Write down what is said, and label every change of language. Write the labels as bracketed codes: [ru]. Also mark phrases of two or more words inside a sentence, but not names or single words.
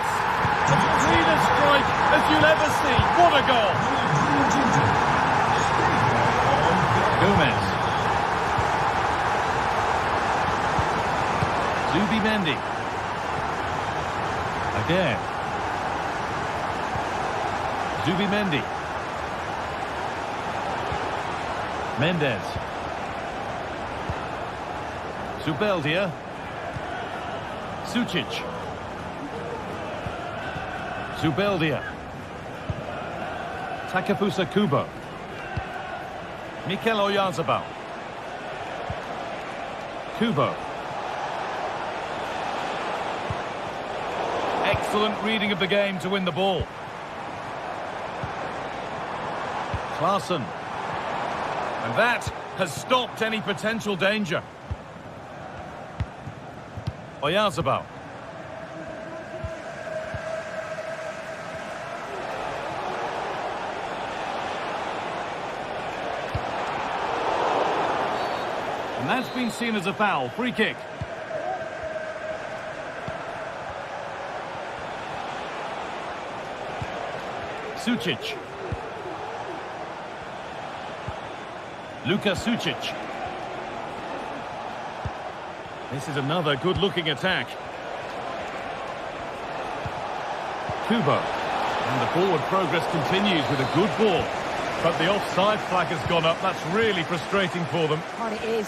[en] As clean a strike as you'll ever see. What a goal! Gomez. Zubimendi. Again. Zubimendi. Mendes. Zubeldia. Sučić. Zubeldia. Takefusa Kubo. Mikel Oyarzabal. Kubo. Excellent reading of the game to win the ball. Klaassen. And that has stopped any potential danger. Oyarzabal. And that's been seen as a foul. Free kick. Sucic. Luka Sucic. This is another good-looking attack. Kubo. And the forward progress continues with a good ball. But the offside flag has gone up. That's really frustrating for them. God, it is.